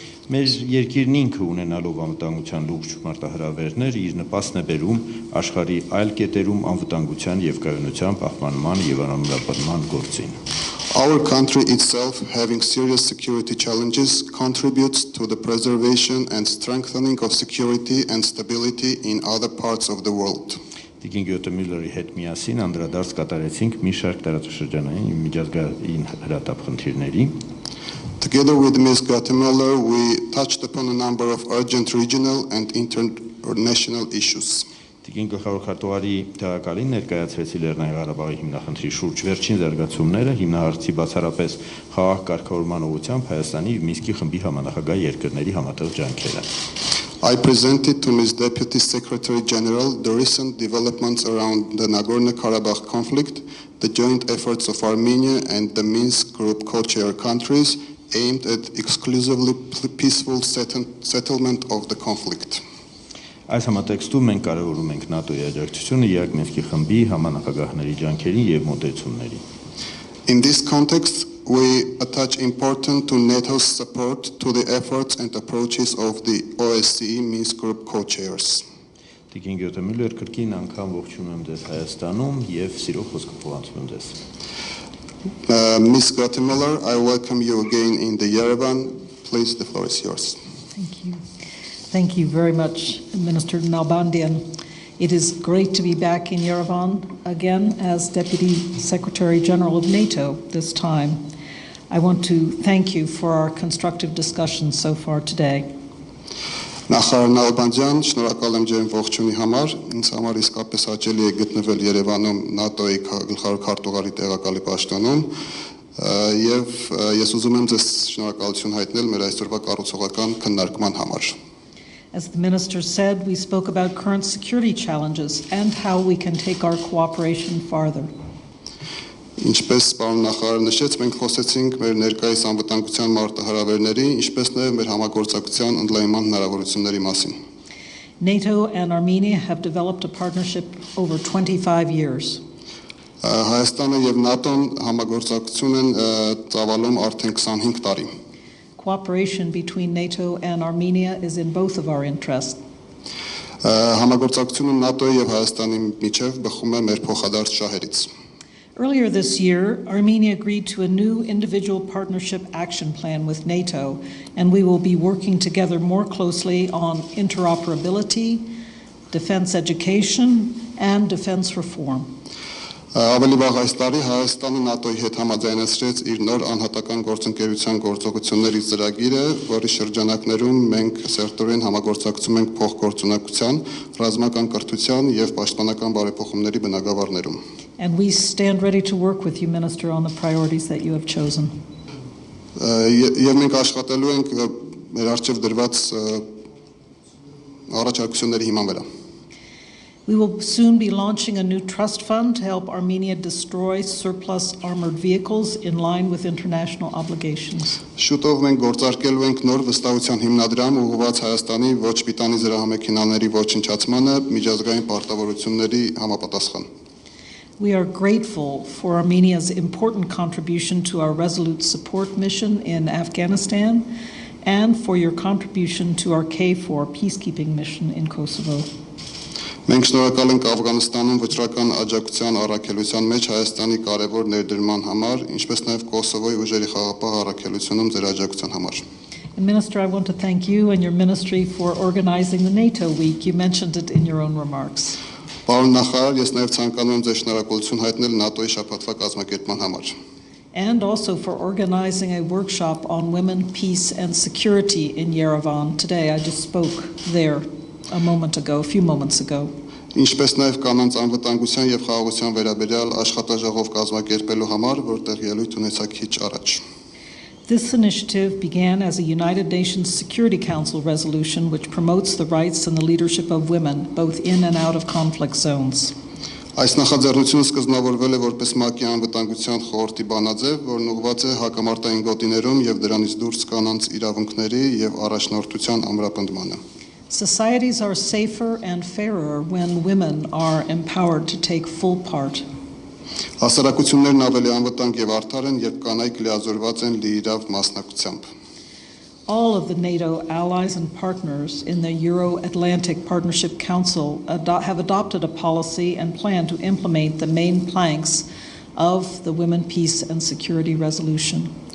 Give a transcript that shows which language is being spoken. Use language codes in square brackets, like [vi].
[hy] Մեր երկիրն ինքը ունենալով անվտանգության լուրջ մարտահրավերներ իր նպաստն է բերում աշխարհի այլ կետերում անվտանգության եւ կայունության պահպանման եւ անամրապնդման գործին։ [en] Our country itself, having serious security challenges, contributes to the preservation and strengthening of security and stability in other parts of the world. [hy] Տիկին Գյոթեմյուլլերի հետ միասին անդրադարձ կատարեցինք մի շարք տարածաշրջանային միջազգային հրատապ խնդիրների։ [en] Together with Ms. Ghyоթեմյուլլեր, we touched upon a number of urgent regional and international issues. [hy] Տիկին գլխավոր քարտուղարի տեղակալին ներկայացրեցի Լեռնային Ղարաբաղի հիմնախնդրի շուրջ վերջին զարգացումները, հիմնահարցի բացառապես խաղաղ կարգավորման ուղղությամբ Հայաստանի եւ Մինսկի խմբի համանախագահ երկրների համատեղ ջանքերը։ [en] I presented to Ms. Deputy Secretary General the recent developments around the Nagorno-Karabakh conflict, the joint efforts of Armenia and the Minsk Group co-chair countries aimed at exclusively peaceful settlement of the conflict. [hy] Այս համատեքստում մենք կարևորում ենք ՆԱՏՕ-ի աջակցությունը ԵԱԿ Մինսկի խմբի համանախագահների ջանքերին եւ մոտեցումների։ [en] In this context, we attach importance to NATO's support to the efforts and approaches of the OSCE Minsk Group co-chairs. [hy] Տիկին Գյոթեմյուլլեր, կրկին անգամ ողջունում եմ ձեզ Հայաստանում եւ սիրով խոսքը փոխանցում եմ ձեզ։ [en] Ms. Ghyоթեմյուլլեր, I welcome you again in the Yerevan. Please, the floor is yours. Thank you. Thank you very much, Minister Nalbandyan. It is great to be back in Yerevan again as Deputy Secretary General of NATO this time. I want to thank you for our constructive discussions so far today. [hy] Նախարար Նալբանդյան, շնորհակալ եմ ջերմ ողջունի համար։ Ինձ համար իսկապես հաճելի է գտնվել Երևանում ՆԱՏՕ-ի գլխավոր քարտուղարի տեղակալի պաշտոնում եւ ես ուզում եմ ձեզ շնորհակալություն հայտնել մեր այսօրվա կառուցողական քննարկման համար։ [en] As the Minister said, we spoke about current security challenges and how we can take our cooperation farther. [hy] Ինչպես պարոն նախարար նշեց, մենք խոսեցինք մեր ներկայիս անվտանգության մարտահրավերների, ինչպես նաև մեր համագործակցության ընդլայնման հնարավորությունների մասին։ [en] NATO and Armenia have developed a partnership over 25 years. [hy] Հայաստանը եւ ՆԱՏՕ-ն համագործակցություն են ծավալում արդեն 25 տարի։ [en] Cooperation between NATO and Armenia is in both of our interests. [hy] Համագործակցությունը ՆԱՏՕ-ի եւ Հայաստանի միջև բխում է մեր փոխադարձ շահերից։ [en] Earlier this year, Armenia agreed to a new individual partnership action plan with NATO, and we will be working together more closely on interoperability, defense education, and defense reform. [hy] Ավելի վաղ այս տարի Հայաստանը ՆԱՏՕ-ի հետ համաձայնեցրեց իր նոր անհատական գործընկերության գործողությունների ծրագիրը, որի շրջանակներում մենք սերտորեն համագործակցում ենք փոխգործունակության, ռազմական կրթության եւ պաշտպանական բարեփոխումների բնագավառներում։ [en] And we stand ready to work with you, Minister, on the priorities that you have chosen. [hy] Եվ մենք աշխատելու ենք մեր արժեվ դրված առաջարկությունների հիման վրա։ [en] We will soon be launching a new trust fund to help Armenia destroy surplus armored vehicles in line with international obligations. [hy] Շուտով մենք գործարկելու ենք նոր վստահության հիմնադրամ ուղղված Հայաստանի ոչ պիտանի զրահամեքենաների ոչնչացմանը միջազգային պարտավորությունների համապատասխան։ [en] We are grateful for Armenia's important contribution to our resolute support mission in Afghanistan and for your contribution to our KFOR peacekeeping mission in Kosovo. [hy] Մենք շնորհակալ ենք Աֆղանստանում վճռական աջակցության առաքելության մեջ Հայաստանի կարևոր ներդրման համար, ինչպես նաև Կոսովոյի ուժերի խաղաղապահ առաքելությունում ձեր աջակցության համար։ [en] Minister, I want to thank you and your ministry for organizing the NATO week. You mentioned it in your own remarks. [hy] Պարոն նախարար, ես նաև ցանկանում եմ ձեր շնորհակալություն հայտնել ՆԱՏՕ-ի շաբաթվա կազմակերպման համար։ [en] And also for organizing a workshop on women, peace, and security in Yerevan. Today, I just spoke there a few moments ago. [hy] Ինչպես նաև կանանց անվտանգության եւ խաղաղության վերաբերյալ աշխատաժողով կազմակերպելու համար, որտեղ ելույթ ունեցա քիչ առաջ։ [en] This initiative began as a United Nations Security Council resolution which promotes the rights and the leadership of women, both in and out of conflict zones. [hy] Այս նախաձեռնությունը սկզբնավորվել է որպես ՄԱԿ-ի անվտանգության խորհրդի բանաձև, որն ուղղված է հակամարտային գոտիներում եւ դրանից դուրս կանանց իրավունքների եւ առաջնորդության ամրապնդմանը։ [en] Societies are safer and fairer when women are empowered to take full part. [hy] Հասարակություններն ավելի անվտանգ եւ արդար են, երբ կանայք լիազորված են լիիրավ մասնակցությամբ։ [en] All of the NATO allies and partners in the Euro-Atlantic Partnership Council have adopted a policy and plan to implement the main planks of the Women, Peace and Security Resolution.